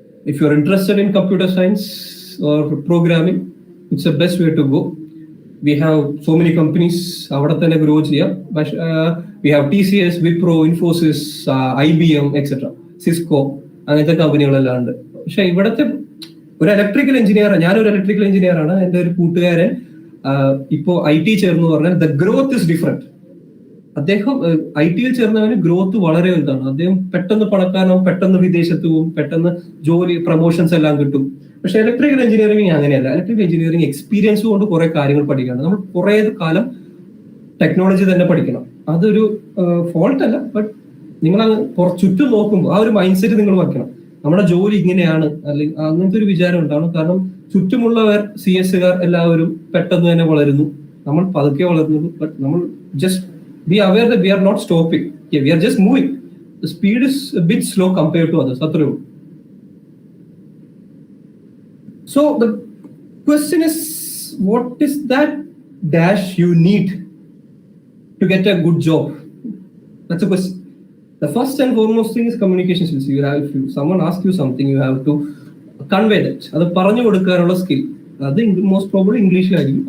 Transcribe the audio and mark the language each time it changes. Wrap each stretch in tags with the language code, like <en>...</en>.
<en>If you're interested in computer science or programming, it's the best way to go. we have so many companies</en> <ml>അവിടെ തന്നെ grow ചെയ്യാം.</ml> <en>പക്ഷേ we have TCS, Wipro, Infosys, IBM, etc.</en> <ml>Cisco അങ്ങനത്തെ കമ്പനികളെല്ലാം ഉണ്ട്. പക്ഷെ ഇവിടുത്തെ ഒരു electrical engineer, ഞാനൊരു ഇലക്ട്രിക്കൽ എഞ്ചിനീയർ ആണ്. എൻ്റെ ഒരു കൂട്ടുകാരൻ ഇപ്പോ IT ചേർന്ന് പറഞ്ഞാൽ</ml> <en>The growth is different.</en> <ml>അദ്ദേഹം IT ചേർന്നവന് ഗ്രോത്ത് വളരെ വലുതാണ്. അദ്ദേഹം പെട്ടെന്ന് പണക്കാരനാവും, പെട്ടെന്ന് വിദേശത്ത് പോകും, പെട്ടെന്ന് ജോലി പ്രൊമോഷൻസ് എല്ലാം കിട്ടും. പക്ഷെ ഇലക്ട്രിക്കൽ എഞ്ചിനീയറിംഗ് അങ്ങനെയല്ല. ഇലക്ട്രിക്കൽ എഞ്ചിനീയറിംഗ് എക്സ്പീരിയൻസ് കൊണ്ട് കുറെ കാര്യങ്ങൾ പഠിക്കണം. നമ്മൾ കുറെ കാലം ടെക്നോളജി തന്നെ പഠിക്കണം. അതൊരു ഫോൾട്ട് അല്ല, ബട്ട് നിങ്ങൾ ചുറ്റും നോക്കുമ്പോൾ ആ ഒരു മൈൻഡ് സെറ്റ് നിങ്ങൾ വയ്ക്കണം. നമ്മുടെ ജോലി ഇങ്ങനെയാണ്, അല്ലെങ്കിൽ അങ്ങനത്തെ ഒരു വിചാരം ഉണ്ടാവണം. കാരണം ചുറ്റുമുള്ളവർ CS എല്ലാവരും പെട്ടെന്ന് തന്നെ വളരുന്നു, നമ്മൾ പതുക്കെ വളരുന്നു.</ml> <en>But നമ്മൾ just be aware that we are not stopping. Okay, we are just moving. The speed is a bit slow compared to others. Athru. So the question is, what is that dash you need to get a good job? That's a question. The first and foremost thing is communication skills. You have, if someone asks you something, you have to convey that.</en> <ml>അത് പറഞ്ഞു കൊടുക്കാനുള്ള skill, അത് most probably ഇംഗ്ലീഷിലായിരിക്കും.</ml>